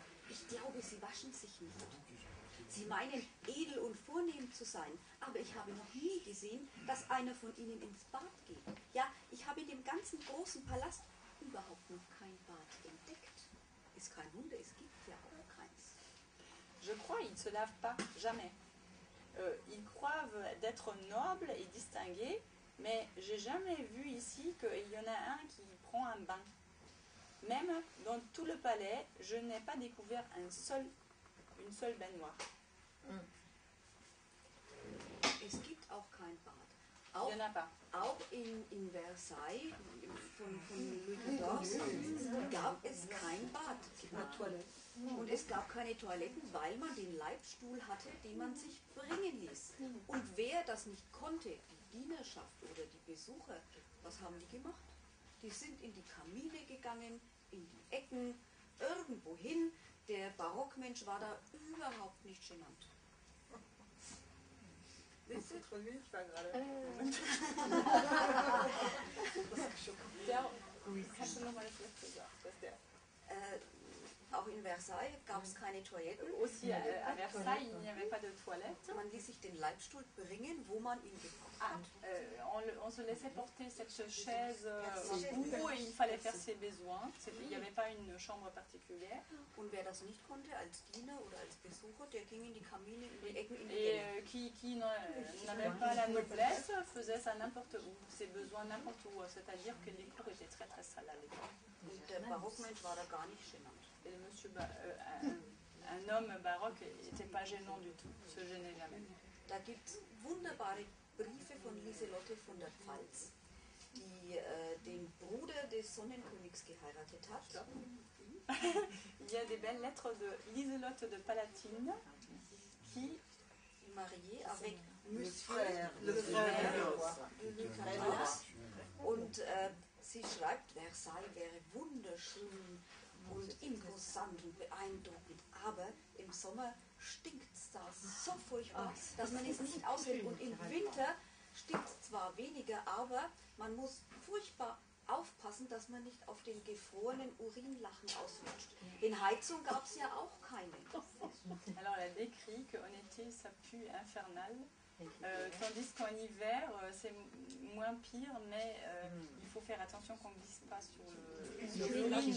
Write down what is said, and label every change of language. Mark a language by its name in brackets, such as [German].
[German] Ich glaube, sie waschen sich nicht. Sie meinen, edel und vornehm zu sein, aber ich habe noch nie gesehen, dass einer von ihnen ins Bad geht. Ja, ich habe in dem ganzen großen Palast überhaupt noch kein Bad entdeckt. Ist kein Wunder, es gibt ja auch keins. [French] Je crois qu'ils ne se lavent pas, jamais. Ils croient d'être nobles et distingués, mais j'ai jamais vu ici qu'il y en a un qui prend un bain. Même dans tout le palais, je n'ai pas découvert une seule baignoire. [German] Es gibt auch kein Bad. [French] Il n'y en a pas. [German] Auch in Versailles von Louis XIV gab es kein Bad. Und es gab keine Toiletten, weil man den Leibstuhl hatte, den man sich bringen ließ. Und wer das nicht konnte, die Dienerschaft oder die Besucher, was haben die gemacht? Die sind in die Kamine gegangen, in die Ecken, irgendwo hin. Der Barockmensch war da überhaupt nicht genannt. Wisst ihr? Kannst du nochmal das letzte sagen? Auch in Versailles gab es keine Toiletten. [French] Aussi à Versailles, il n'y avait pas de toilette. [German] Man ließ sich den Leibstuhl bringen, wo man ihn gebraucht hat. [French] On se laissait porter cette chaise où il fallait faire ses besoins. Il n'y avait pas une chambre particulière. [German] Und wer das nicht konnte, als Diener oder als Besucher, der ging in die Kamine, in die Ecken, in die [French] Et [German] Gänge. [French] qui n'avait pas la noblesse faisait ça n'importe où, ses besoins n'importe où. C'est-à-dire que les cours étaient très très sales à l'époque. [German] Und der Barockmensch war da gar nicht genannt. [French] Et le monsieur, un homme baroque n'était pas gênant du tout, se gênait jamais. [German] Da gibt es wunderbare Briefe von Lieselotte von der Pfalz, die den Bruder des Sonnenkönigs geheiratet hat. [French] Il y a des belles lettres de Lieselotte de Palatine qui Marié avec Le Monsieur frère le de frère Louis de Louis XIV. [German] Und sie schreibt, Versailles wäre wunderschön und imposant und beeindruckend, aber im Sommer stinkt es da so furchtbar, dass man es nicht aushält. Und im Winter stinkt es zwar weniger, aber man muss furchtbar aufpassen, dass man nicht auf den gefrorenen Urinlachen ausrutscht. Denn Heizung gab es ja auch keine. [French] Alors elle a décrit qu'en été ça pue infernal, tandis qu'en hiver c'est moins pire, mais il faut faire attention qu'on ne glisse pas sur l'urine.